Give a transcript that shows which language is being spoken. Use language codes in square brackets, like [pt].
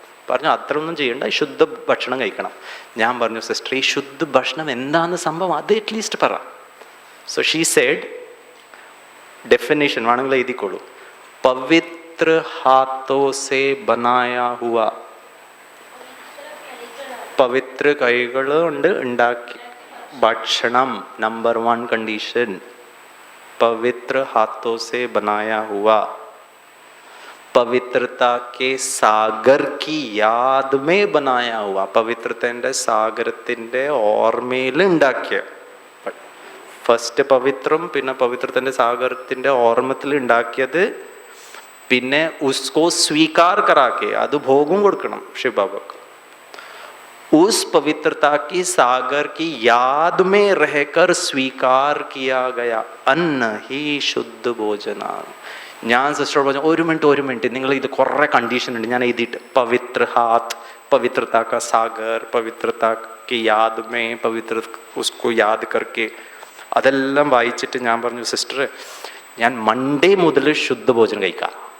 [ml] പറഞ്ഞു അത്രയൊന്നും ചെയ്യണ്ട, ഈ ശുദ്ധ ഭക്ഷണം കഴിക്കണം. ഞാൻ പറഞ്ഞു സിസ്റ്റർ ഈ ശുദ്ധ ഭക്ഷണം എന്താണെന്ന് സംഭവം അത് അറ്റ്ലീസ്റ്റ് പറ. [en] so she said [ml] ഡെഫിനേഷൻ വേണമെങ്കിൽ എഴുതിക്കോളൂ, [hi] പവിത്ര ഹാത്തോ സേ ബനായാ ഹുവ, [ml] പവിത്ര കൈകൾ കൊണ്ട് ഉണ്ടാക്കി ഭക്ഷണം. [hi] നമ്പർ 1 कंडीशन पवित्र हाथों से बनाया हुआ, पवित्रता के सागर की याद में बनाया हुआ, [ml] പവിത്രത്തിന്റെ സാഗരത്തിന്റെ ഓർമ്മയിൽ ഉണ്ടാക്കിയ. ഫസ്റ്റ് പവിത്രം, പിന്നെ പവിത്രത്തിന്റെ സാഗരത്തിന്റെ ഓർമ്മത്തിൽ ഉണ്ടാക്കിയത്, പിന്നെ [hi] ഉസ്കോ സ്വീകാർ കറാക്കെ, [ml] അത് ഭോഗം കൊടുക്കണം ശിവബാബക്ക്. [hi] उस पवित्रता की सागर की याद में रहकर स्वीकार किया गया अन्न ही शुद्ध भोजनाണ്. [ml] ഞാൻ സിസ്റ്ററോട് പറഞ്ഞു ഒരു മിനിറ്റ് നിങ്ങൾ ഇത് കുറേ കണ്ടീഷൻ ഉണ്ട്, ഞാൻ എഴുതിയിട്ട് പവിത്ര ഹാത്ത്, [hi] പവിത്രता का सागर, पवित्रता की याद में, पवित्र उसको याद करके, [ml] അതെല്ലാം വായിച്ചിട്ട് ഞാൻ പറഞ്ഞു സിസ്റ്റർ ഞാൻ മൺഡേ മുതൽ ശുദ്ധഭോജനം കഴിക്കാം.